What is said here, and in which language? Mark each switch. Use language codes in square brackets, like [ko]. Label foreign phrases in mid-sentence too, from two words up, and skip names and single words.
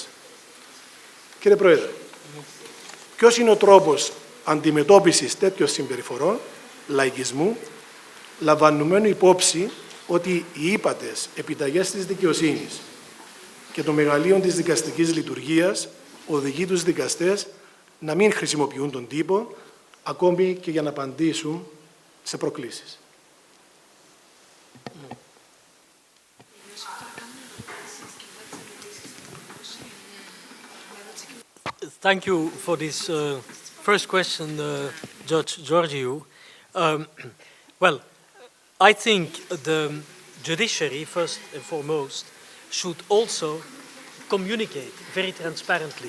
[el] Κύριε Πρόεδρε, ποιος είναι ο τρόπος αντιμετώπισης τέτοιων συμπεριφορών, λαϊκισμού, λαμβανωμένου υπόψη ότι οι ύπατες επιταγές της δικαιοσύνης και των μεγαλείων της δικαστικής λειτουργίας οδηγεί τους δικαστές να μην χρησιμοποιούν τον τύπο, ακόμη και για να απαντήσουν σε προκλήσεις. [en] Thank you for this first question, Judge Georgiou. Well, I think the judiciary, first and foremost, should also communicate very transparently.